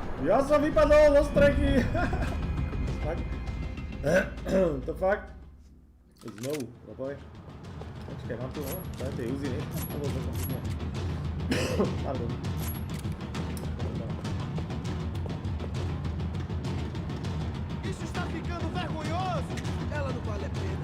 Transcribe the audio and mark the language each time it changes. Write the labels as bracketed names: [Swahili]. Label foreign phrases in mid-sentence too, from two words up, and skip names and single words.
[Slovak] Ja som vypadol zo strechy! Fakt? To fakt? Znovu, zapoj. Počkaj, mám tu, no? Daj tie uziny. Pardon. [Portuguese] Isso está ficando vergonhoso! Ela não vale a pena.